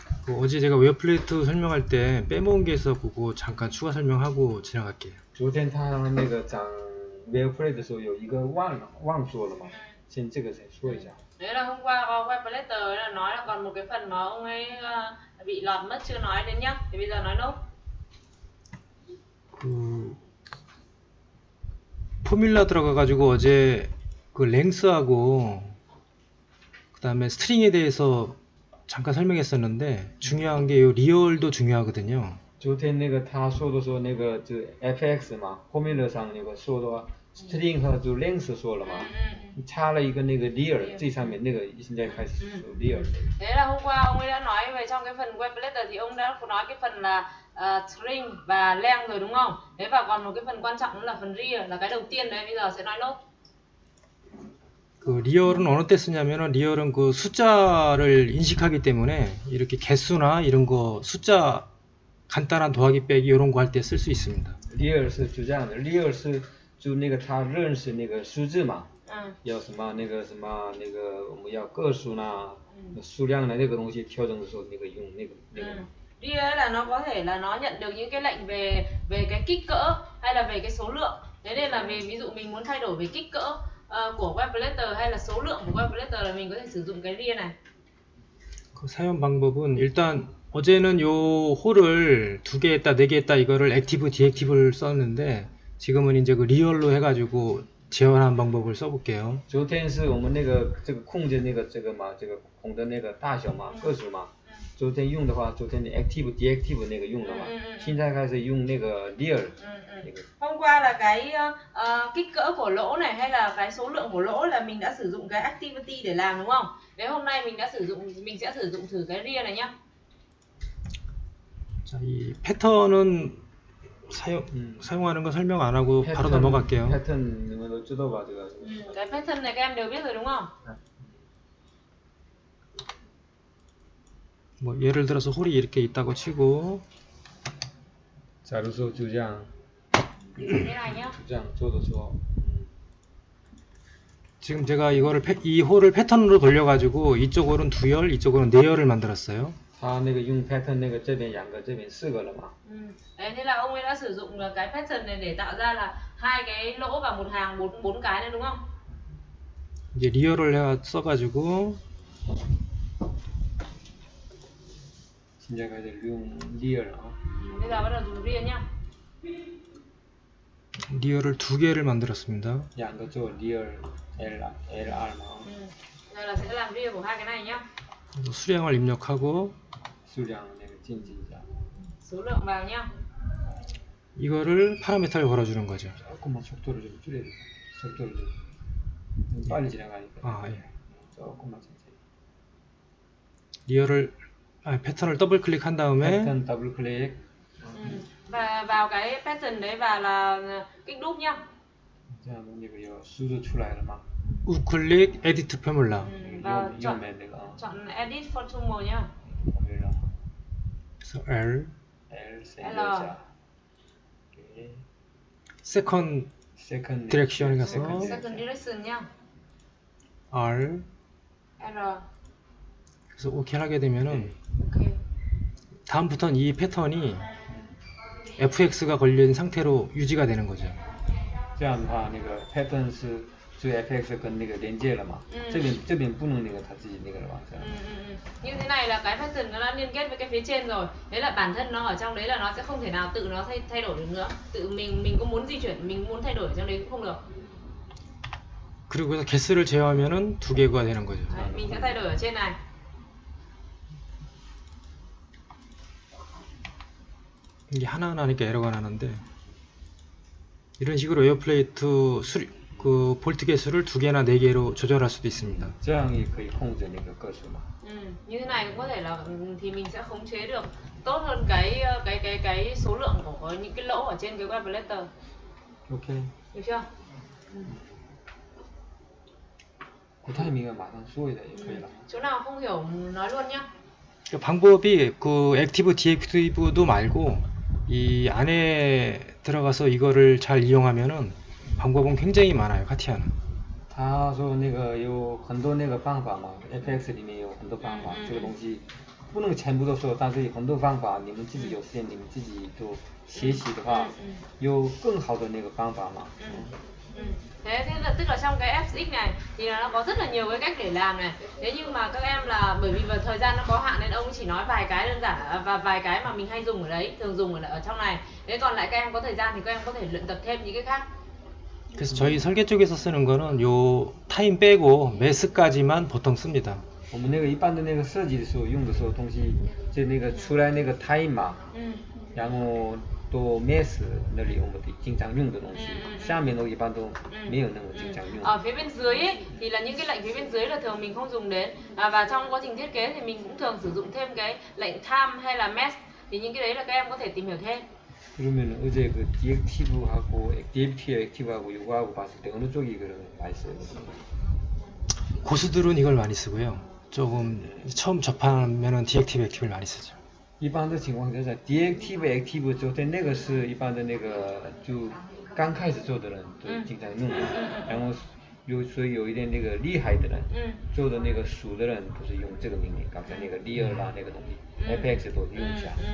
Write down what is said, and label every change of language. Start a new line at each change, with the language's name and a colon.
Korean: 어제 제가 웨어 플레이트 설명할 때 빼먹은 게 있어 그거 잠깐 추가 설명하고 지나갈게요.
Chinese: 昨天他那个讲 Web Play 的时候有一个忘说了嘛，先这个先说一下。
Vietnamese: Đấy là hôm qua có web letter là nói là còn một cái phần mà ông ấy bị lọt mất chưa nói đến nhá. Thì bây giờ nói nốt.
Korean: 그 포뮬라 들어가가지고 어제 그 랭스하고 그 다음에 스트링에 대해서 잠깐 설명했었는데 중요한 게 요 리얼도 중요하거든요.
Chinese: 昨天那个他说的说那个就 fx 嘛 formula 上那个说的话 string 和就 length 说了嘛，插了一个那个 real 最上面那个现在开始说 real。
Vietnamese: Thế là hôm qua ông ấy đã nói về trong cái phần web letter thì ông đã nói cái phần là string và length rồi đúng không? Thế và còn một cái phần quan trọng nữa là phần real là cái đầu tiên đấy, bây giờ sẽ nói nốt.
Korean: 그 리얼은 어느 때 쓰냐면은 리얼은 그 숫자를 인식하기 때문에 이렇게 개수나 이런 거 숫자 간단한 더하기 빼기 이런 거 할 때 쓸 수 있습니다.
Chinese: real 是就这样的 real 是就那个他认识那个数字嘛，要什么那个什么那个我们要个数呢，数量的那个东西调整的时候那个用那个。
Vietnamese: Real là nó có thể là nó nhận được những cái lệnh về cái kích cỡ hay là về cái số lượng. Thế nên là ví dụ mình muốn thay đổi về kích cỡ của web letter hay là số lượng của web letter là mình có thể sử dụng cái real này.
Korean: 그 사용 방법은 일단 어제는 요 홀을 2개 했다 4개 했다 이거를 액티브 디액티브를 썼는데 지금은 이제 그 리얼로 해가지고 재현한 방법을 써볼게요.
Chinese: 昨天是我们那个这个空间那个这个嘛，这个空的那个大小嘛，个数嘛。昨天用的话，昨天的 active deactive 那个用了嘛，现在开始用那个 real。那个
Vietnamese: Hôm qua là cái kích cỡ của lỗ này hay là cái số lượng của lỗ là mình đã sử dụng cái activity để làm đúng không? Thế hôm nay mình sẽ sử dụng thử cái real này nhá.
Korean: 자, 이 패턴은 사용하는 거 설명 안 하고 바로 넘어갈게요. 패턴 이거 뜯어봐 제가.
Vietnamese: Cái pattern này các em đều biết rồi đúng không?
Korean: 뭐 예를 들어서 홀이 이렇게 있다고 치고.
Chinese: 假如说就这样，
Vietnamese: Thế này nhá.
Chinese: 就这样做的时候，
Korean: 지금 제가 이거를 이 홀을 패턴으로 돌려가지고 이쪽 홀은 2열, 이쪽 홀은 4열을 만들었어요.
Chinese: 他那个用 pattern 那个这边2个，这边4个了嘛。
Vietnamese: Đấy, thế là ông ấy đã sử dụng cái pattern này để tạo ra là 2 cái lỗ và một hàng 4 cái nữa đúng không?
Korean: 이제 리얼을 써가지고
Chinese: 现在开始用 real 啊。
Vietnamese: Bây giờ bắt đầu dùng real nhá.
Korean: 리얼을 2개를 만들었습니다.
Chinese: 2个做 real LR 嘛。
Vietnamese: Giờ là sẽ làm real của 2 cái này nhá.
Korean: 수량을 입력하고
Chinese: 数量那个进行一下。
Vietnamese: Số lượng vào nhá.
Korean: 이거를 파라미터를 걸어주는 거죠. 조금만 속도를 좀 줄여야 돼. 속도를 좀 빨리 지나가니까. 아, 예. 조금만 천천히. 리얼을 패턴을 더블 클릭한 다음에 패턴 더블 클릭.
Vietnamese: Và vào cái pattern đấy và là kích đúp nhá.
Chinese: 这样那个有数字出来了吗？
Korean: 우클릭 에디트 포뮬라.
Vietnamese: Và
Chinese: 右面那个啊。
Vietnamese: chọn edit formula nhá.
Korean: 포뮬라. 그래서 L
Chinese: L 选右下。
Korean: 세컨드
English: Second
Korean: 디렉션에 가서
English: Second direction nhá.
Korean: R R. 그래서 OK 하게 되면은
English: Ok.
Korean: 다음부터는 이 패턴이 fx가 걸린 상태로 유지가 되는 거죠.
Chinese: 这样的话，那个 pattern 是就 fx 跟那个连接了嘛？这边不能那个它自己那个了嘛？这样。
Vietnamese: Như thế này là cái pattern nó đã liên kết với cái phía trên rồi. Đấy là bản thân nó ở trong đấy là nó sẽ không thể nào tự nó thay đổi được nữa. Tự mình có muốn di chuyển, mình muốn thay đổi ở trong đấy cũng không được.
Korean: 그리고 그래서 개수를 제어하면은 2개가 되는 거죠.
Vietnamese: Đấy, mình sẽ thay đổi ở trên này.
Korean: 이게 하나하나 하니까 에러가 나는데 이런 식으로 에어플레이트 그 볼트 개수를 2개나 4개로 조절할 수도 있습니다.
Chinese: 这样也可以控制那个个数嘛？
Vietnamese: Như thế này cũng có thể là thì mình sẽ khống chế được tốt hơn cái số lượng của những cái lỗ ở trên cái web letter.
English: OK。
Vietnamese: Được chưa?
Chinese: 不太明白马上说一下也可以了。
Vietnamese: chỗ nào không hiểu nói luôn nhá.
Korean: 방법이 그 액티브 디액티브도 말고 이 안에 들어가서 이거를 잘 이용하면은 방법은 굉장히 많아요. 카티아는.
Chinese: 他说那个有很多那个方法嘛 ，FX 里面有很多方法，这个东西不能全部都说，但是有很多方法，你们自己有时间你们自己都学习的话，有更好的那个方法嘛。
Vietnamese: Thế là tức là trong cái FX này thì là nó có rất là nhiều cái cách để làm này. Thế nhưng mà các em là bởi vì vào thời gian nó có hạn nên ông chỉ nói vài cái đơn giản và vài cái mà mình hay dùng ở đấy, thường dùng ở trong này. Thế còn lại các em có thời gian thì các em có thể luyện tập thêm những cái khác.
Korean: 그래서 저희 설계 쪽에서 쓰는 거는 요 타임 빼고 매스까지만 보통 씁니다.
Chinese: 我们那个一般的那个设计的时候用的时候东西，就那个出来那个 time 嘛，然后都 mass 那里我们得经常用的东西，下面都一般都没有那么经常用。
Vietnamese: Ở phía bên dưới ấy, thì là những cái lệnh phía bên dưới là thường mình không dùng đến, và trong quá trình thiết kế thì mình cũng thường sử dụng thêm cái lệnh time hay là mass, thì những cái đấy là các em có thể tìm hiểu thêm.
Korean: 그러면 어제 그 디액티브하고 액티브하고 요거하고 봤을 때 어느 쪽이 그런 맛있어요? 고수들은 이걸 많이 쓰고요. 조금 처음 접하면은 디액티브 액티브를 많이 쓰죠.
Chinese: 一般的情况下，diactive active 昨天那个是一般的那个就刚开始做的人都经常用的，然后所以有一点那个厉害的人，做的那个熟的人都是用这个命令，刚才那个 real 啦那个东西 fx 都用一下。